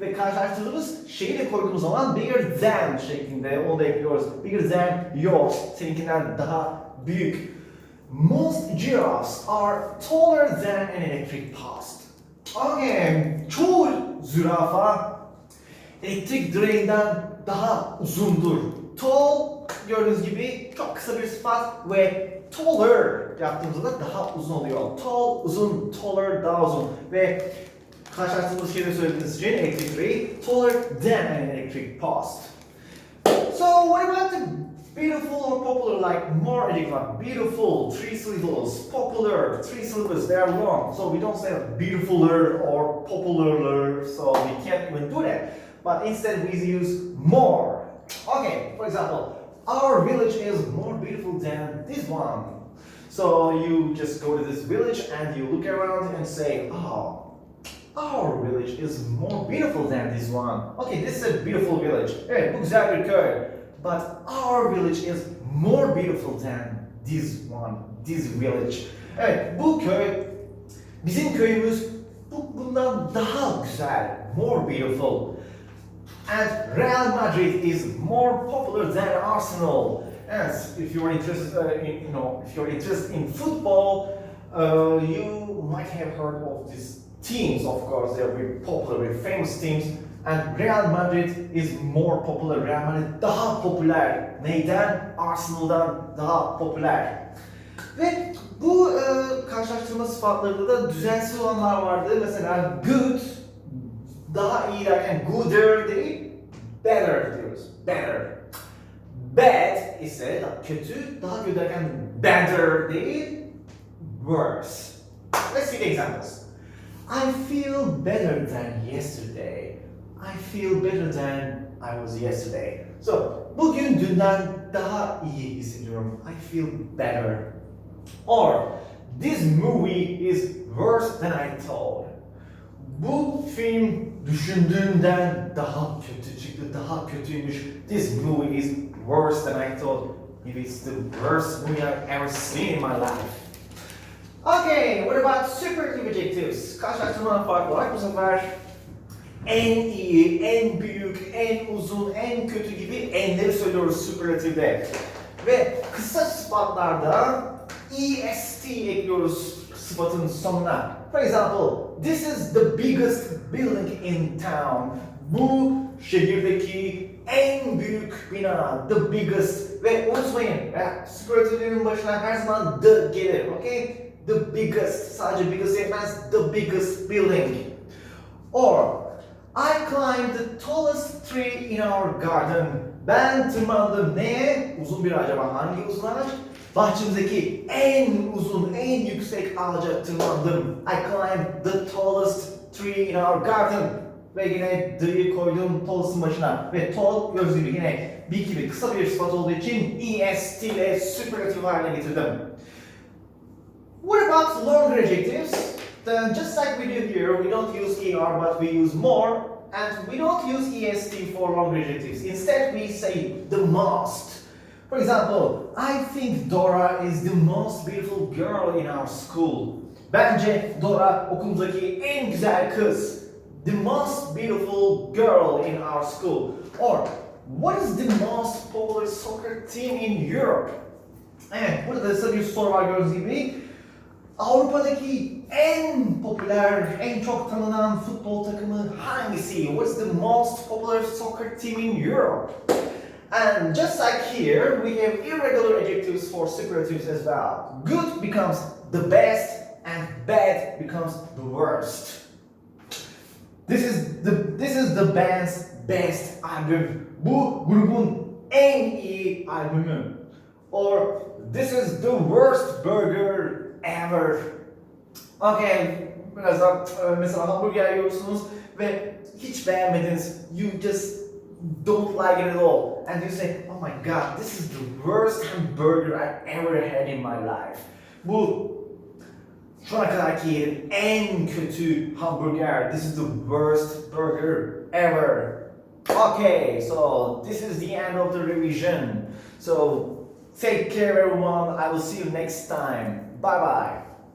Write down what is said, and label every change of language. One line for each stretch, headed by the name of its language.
Turkish: Ve karşılaştırdığımız şeyi de koyduğumuz zaman
English: bigger than
Turkish: şeklinde onu da ekliyoruz.
English: Bigger than yours,
Turkish: seninkinden daha büyük.
English: Most giraffes are taller than an electric post.
Turkish: Okay, çoğu zürafa elektrik direğinden daha uzundur. Tall, gördüğünüz gibi çok kısa bir sıfat ve taller yaptığımızda daha uzun oluyor. Tall, uzun, taller, daha uzun. Ve karşılaştığımız şeyleri söylediğiniz için elektrik direği
English: taller than an electric post. So what about the beautiful or popular, like more adjective, beautiful, 3 syllables, popular, 3 syllables, they are long. So we don't say beautifuler or popularer, so we can't even do that. But instead we use more. Okay, for example, our village is more beautiful than this one. So you just go to this village and you look around and say, oh, our village is more beautiful than this one. Okay, this is a beautiful village.
Turkish: Evet, bu güzel bir köy.
English: But our village is more beautiful than this one, this village.
Turkish: Evet, bu köy, bizim köyümüz bundan daha güzel,
English: more beautiful. And Real Madrid is more popular than Arsenal. And if you are interested, if you're interested in football, you might have heard of these teams. Of course, they are very popular, very famous teams. And Real Madrid is more popular.
Turkish: Real Madrid daha popüler. Neyden? Arsenal'dan daha popüler. Ve bu karşılaştırma sıfatlarında da düzensiz olanlar vardı. Mesela good, daha iyi derken gooder değil, better diyoruz. Better. Bad ise kötü, daha kötü derken better değil, worse.
English: Let's see the examples. I feel better than yesterday. I feel better than I was yesterday.
Turkish: So, bugün dünden daha iyi hissediyorum.
English: I feel better. Or, this movie is worse than I thought.
Turkish: Bu film düşündüğümden daha kötü çıktı, daha kötüymüş.
English: This movie is worse than I thought. Maybe it's the worst movie I've ever seen in my life. Okay, what about superlative adjectives?
Turkish: Karşılaştırmadan farklı olarak bu sefer en iyi, en büyük, en uzun, en kötü gibi enleri söylüyoruz superlatifde. Ve kısa sıfatlarda est ekliyoruz sıfatın sonuna. For example, this is the biggest building in town. Bu şehirdeki en büyük bina,
English: the biggest.
Turkish: Ve unutmayın, superlatiflerin başına her zaman the gelir, okay? The biggest, sadece biggest yetmez,
English: the biggest building. Or, I climbed the tallest tree in our garden.
Turkish: Ben tırmandım neye? Uzun bir acaba hangi uzun ağaç? Bahçemizdeki en uzun, en yüksek ağaca tırmandım.
English: I climbed the tallest tree in our garden.
Turkish: Ve yine the'yi koydum tallest'ın başına. Ve tall gördüğünüz gibi yine big gibi kısa bir sıfat olduğu için est ile superlatif haline getirdim.
English: What about longer adjectives? Then just like we do here, we don't use er but we use more. And we don't use est for longer adjectives. Instead we say the most. For example, I think Dora is the most beautiful girl in our school.
Turkish: Bence Dora okulumuzdaki en güzel kız.
English: The most beautiful girl in our school. Or, what is the most popular soccer team in Europe?
Turkish: Evet, burada da bir soru var gördüğünüz gibi. Avrupa'daki en popüler, en çok tanınan futbol takımı hangisi?
English: What's the most popular soccer team in Europe? And just like here, we have irregular adjectives for superlatives as well. Good becomes the best and bad becomes the worst. This is the band's best album.
Turkish: Bu grubun en iyi albümü.
English: Or this is the worst burger ever.
Turkish: Okay, birazdan mesela hamburger yiyorsunuz ve hiç beğenmediniz.
English: You just don't like it at all. And you say, oh my god, this is the worst hamburger I've ever had in my life.
Turkish: Bu şu ana kadarki yerim en kötü hamburger.
English: This is the worst burger ever. Okay, so this is the end of the revision. So take care everyone. I will see you next time. Bye bye.